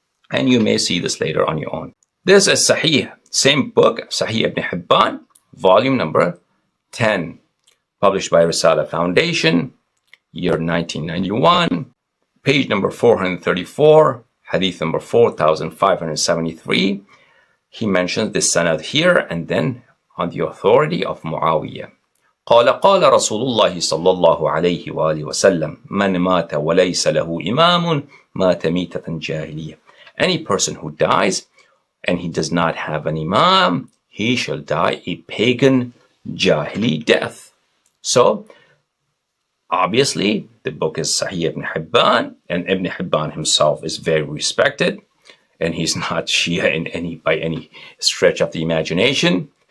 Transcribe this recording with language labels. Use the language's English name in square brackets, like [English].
[English] And you may see this later on your own. This is Sahih, same book, Sahih ibn Hibban, volume number 10, published by Risala Foundation, year 1991, page number 434, hadith number 4573. He mentions this sanad here and then on the authority of Muawiyah. [Arabic] قال قال رسول الله صلى الله عليه وآله وسلم من مات وليس له إمام مات ميتة جاهلية. [English] Any person who dies and he does not have an imam, he shall die a pagan jahili death. So, obviously, the book is Sahih ibn Hibban, and Ibn Hibban himself is very respected, and he's not Shia by any stretch of the imagination.